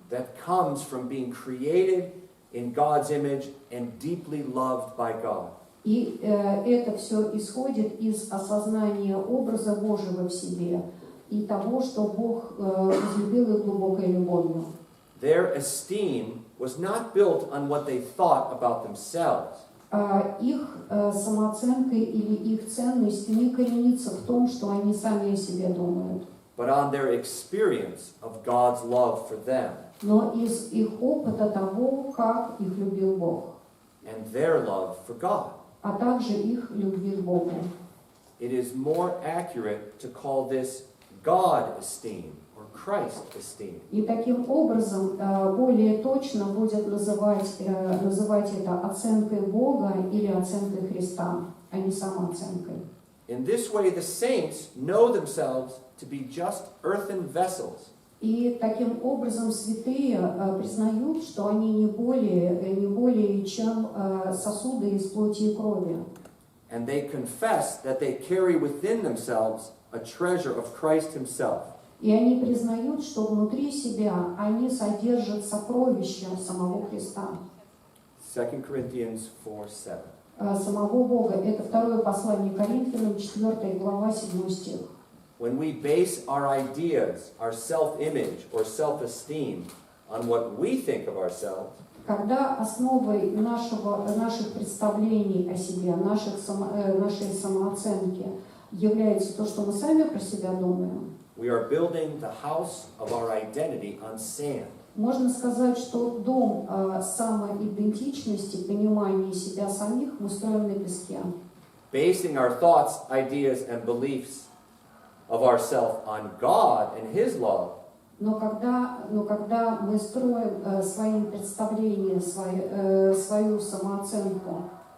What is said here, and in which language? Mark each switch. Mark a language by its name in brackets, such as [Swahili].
[English] That comes from being created in God's image and deeply loved by God. [Russian] И это все исходит из осознания образа Божьего в себе и того, что Бог возлюбил их глубокой любовью. [English] Their esteem was not built on what they thought about themselves. [Russian] Их самооценка или их ценность не коренится в том, что они сами о себе думают, [English] But on their experience of God's love for them [Russian] но из их опыта того, как их любил Бог, [English] and their love for God. [Russian] а также их любви к Богу. [English] It is more accurate to call this God esteem or Christ esteem. [Russian] И таким образом более точно будет называть это оценкой Бога или оценкой Христа, а не самооценкой. [English] In this way, the saints know themselves to be just earthen vessels. [Russian] И таким образом святые признают, что они не более чем сосуды из плоти и крови. [English] And they confess that they carry within themselves a treasure of Christ himself. [Russian] И они признают, что внутри себя они содержат сокровища самого Христа, [English] 2 Corinthians 4:7. [Russian] самого Бога. Это второе послание Коринфянам, 4 глава, 7 стих. [English] When we base our ideas, our self-image or self-esteem on what we think of ourselves, [Russian] Когда основой наших представлений о себе, нашей самооценки является то, что мы сами про себя думаем, [English] we are building the house of our identity on sand. [Russian] можно сказать, что дом самоидентичности, понимания себя самих мы строим на песке. [English] Basing our thoughts, ideas, and beliefs of ourselves on God and His love, [Russian] Но когда мы строим свои представления, свою самооценку